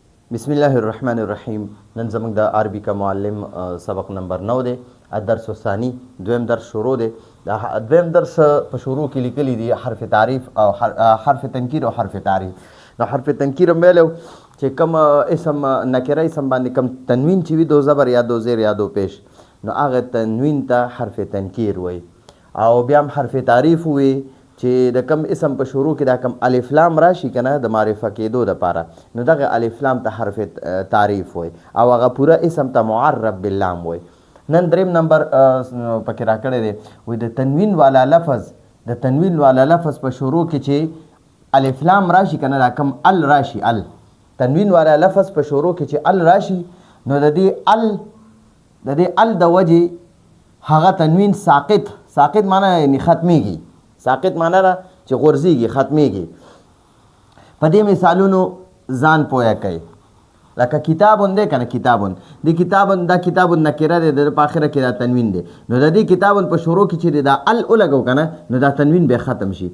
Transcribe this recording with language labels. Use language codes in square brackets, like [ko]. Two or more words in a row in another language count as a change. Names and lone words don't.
[ar] بسم الله الرحمن الرحیم. [ps] نن زموږ د عربي کا معلم سبق نمبر 9 دی. [ar] الدرس الثاني [ps] دویم درس شروع دی. د دویم درس په شروع کې لیکلي دي حرف تعریف او حرف تنکیر او حرف تعریف. نو حرف تنکیر هم ویلو چې کوم اسم نکره اسم باندې کوم تنوین چې وي دو زبر یا دو زیر یا دو پیش، نو هغه تنوین ته حرف تنکیر وي. او بیا هم حرف تعریف وي چې د کم اسم په شروع کې دا کم الف لام راشي کنه د معرفه کېدو دپاره، نو دغه الف لام ته حرف تعریف وي او هغه پوره اسم ته [ar] معرب باللام [ps] وي. نن دریم نمبر پکې راکړی دی، وایي د تنوین والا لفظ په شروع کې چې الف لام راشي کنه دا کم ال راشي، ال تنوین والا لفظ په شروع کې چې ال راشي، نو د دې ال د وجې هغه تنوین ساقط معنی یعنی ختمیږي. ساقط معنا را چې غورځېږي، ختمیږي. په دې مثالونو ځان پوهه کوي. لکه کتابون دی کنه، کتابون دا کتابون نکره دی، د په آخره کې دا تنوین دی. نو د دې کتابون په شروع کې چې دا ال ولګو کنه، نو دا تنوین به ختم شي.